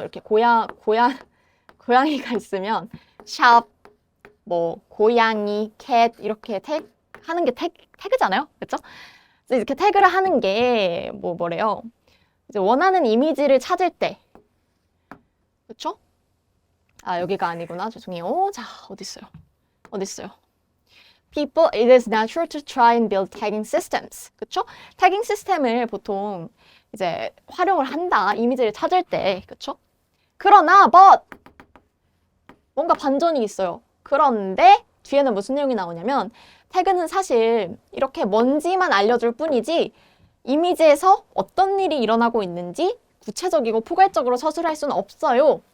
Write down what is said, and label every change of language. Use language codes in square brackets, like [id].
[ko] 이렇게 고양이가 있으면 샵, 고양이, 캣 이렇게 하는 게 태그잖아요. 그렇죠? 그래서 이렇게 태그를 하는 게 뭐래요? 이제 원하는 이미지를 찾을 때, 그렇죠? 아, 여기가 아니구나. 죄송해요. 자, 어딨어요? [en] People, it is natural to try and build tagging systems. [ko] 그쵸? 태깅 시스템을 보통 이제 활용을 한다. 이미지를 찾을 때. 그쵸? 그러나, but 뭔가 반전이 있어요. 그런데 뒤에는 무슨 내용이 나오냐면 태그는 사실 이렇게 뭔지만 알려줄 뿐이지 이미지에서 어떤 일이 일어나고 있는지 구체적이고 포괄적으로 서술할 수는 없어요.